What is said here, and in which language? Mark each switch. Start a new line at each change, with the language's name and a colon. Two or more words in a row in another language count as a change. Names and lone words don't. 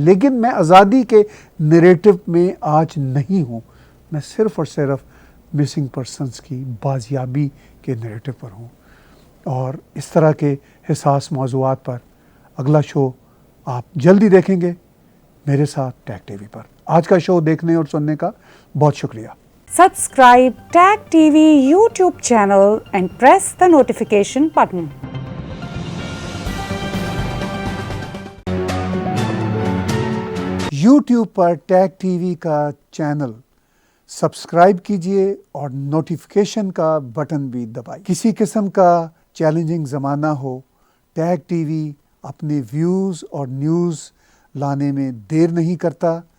Urdu: لیکن میں آزادی کے نیریٹو میں آج نہیں ہوں, میں صرف اور صرف
English: missing persons
Urdu: کی بازیابی کے نیریٹو پر ہوں. اور اس طرح کے حساس موضوعات پر اگلا شو آپ جلدی دیکھیں گے میرے ساتھ ٹیگ ٹی وی پر. آج کا شو دیکھنے اور سننے کا بہت شکریہ.
English: Subscribe Tag TV YouTube channel and press the notification button.
Urdu: یوٹیوب پر ٹیگ ٹی وی کا
English: channel subscribe
Urdu: کیجئے اور نوٹیفیکیشن کا بٹن بھی دبائیے. کسی قسم کا چیلنجنگ زمانہ ہو, ٹیگ ٹی وی اپنے ویوز اور نیوز لانے میں دیر نہیں کرتا.